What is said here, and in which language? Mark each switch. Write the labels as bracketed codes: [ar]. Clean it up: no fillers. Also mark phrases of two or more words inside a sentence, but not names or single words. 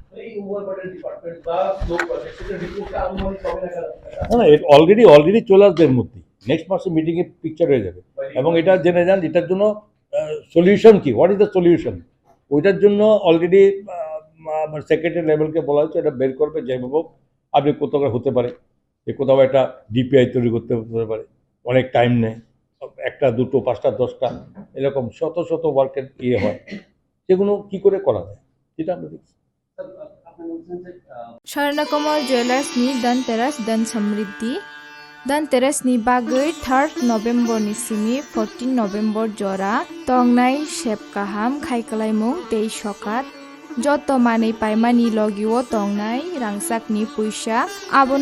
[bn] না, অলরেডি চলে আসবে এর মধ্যেই, নেক্সট মাসে মিটিংয়ে পিকচার হয়ে যাবে, এবং এটা জেনে যান এটার জন্য সলিউশন কি, [en] what is the solution, [bn] ওইটার জন্য [en] already secretary levelke [bn] বলা হয়েছে, এটা বের করবে যেভাবে আপনি কোথাও হতে পারে যে কোথাও একটা ডিপিআই তৈরি করতে হতে পারে, অনেক টাইম নেয়, 1টা 2টো 5টা 10টা এরকম শত শত ওয়ার্কের হয়, সেগুলো কি করে করা যায় সেটা আমরা দেখছি। [trp] Swarnakomal Jewelers ni Danteras dan Samriddhi Danteras ni bagui 3rd November ni simi 14 November jora tongnai shepkaham khaikalaimung tei sokat joto manei paimani logiwo tongnai rangsak ni puisa abono